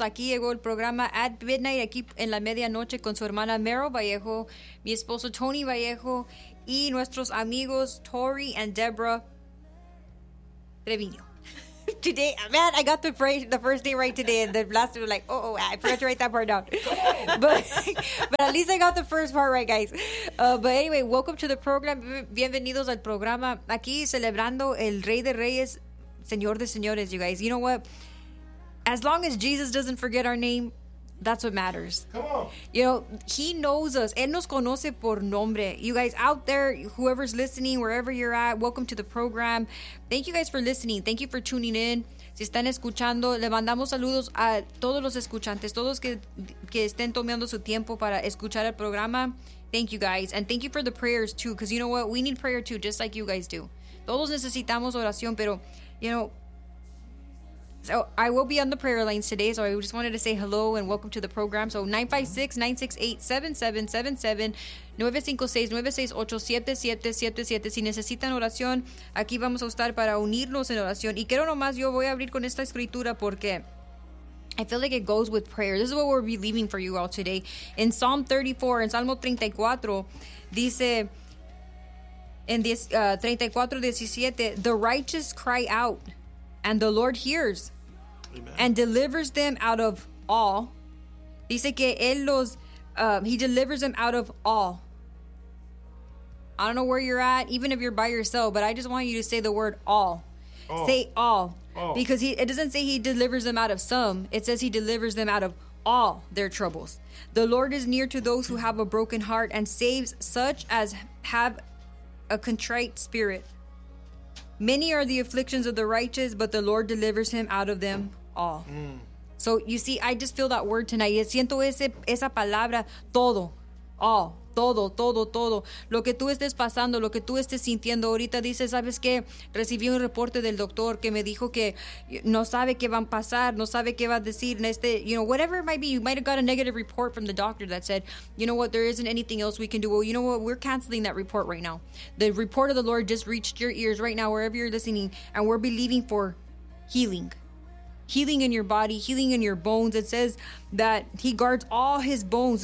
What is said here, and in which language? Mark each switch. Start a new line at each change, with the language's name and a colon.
Spanish: Aquí llegó el programa At Midnight, aquí en la medianoche con su hermana Meryl Vallejo, mi esposo Tony Vallejo y nuestros amigos Tori and Deborah Treviño.
English: Today, man, I got the first name right today, and the last one was like, I forgot to write that part down. But at least I got the first part right, guys. But anyway, welcome to the program.
Spanish: Bienvenidos al programa. Aquí celebrando el Rey de Reyes, Señor de Señores,
English: you guys. You know what? As long as Jesus doesn't forget our name, that's what matters. Come on. You know, He knows us.
Spanish: Él nos conoce por nombre.
English: You guys out there, whoever's listening, wherever you're at, welcome to the program. Thank you guys for listening. Thank you for tuning in.
Spanish: Si están escuchando, le mandamos saludos a todos los escuchantes, todos que estén tomando su tiempo para escuchar el programa.
English: Thank you guys. And thank you for the prayers too, because you know what? We need prayer too, just like you guys do.
Spanish: Todos necesitamos oración, pero,
English: you know, so I will be on the prayer lines today, so I just wanted to say hello and welcome to the program. So 956-968-7777, 956-968-7777.
Spanish: Si necesitan oración, aquí vamos a estar para unirnos en oración. Y quiero nomás, yo voy a abrir con esta escritura porque
English: I feel like it goes with prayer. This is what we're believing for you all today. In Psalm 34,
Spanish: en Salmo 34, dice, en 34:17,
English: the righteous cry out, and the Lord hears. Amen. And delivers them out of all.
Spanish: Dice que él los,
English: he delivers them out of all. I don't know where you're at, even if you're by yourself, but I just want you to say the word all. Oh. Say all. Oh. Because it doesn't say he delivers them out of some. It says he delivers them out of all their troubles. The Lord is near to those who have a broken heart and saves such as have a contrite spirit. Many are the afflictions of the righteous, but the Lord delivers him out of them all. Mm. So you see, I just feel that word tonight.
Spanish: Yo siento esa palabra, todo, all, todo, todo, todo. Lo que tú estés pasando, lo que tú estés sintiendo ahorita, dice, ¿sabes qué? Recibí un reporte del doctor que me dijo que no sabe qué van a pasar, no sabe qué va a decir. En este,
English: you know, whatever it might be, you might have got a negative report from the doctor that said, you know what, there isn't anything else we can do. Well, you know what, we're canceling that report right now. The report of the Lord just reached your ears right now, wherever you're listening, and we're believing for healing. Healing in your body, healing in your bones. It says that he guards all his bones.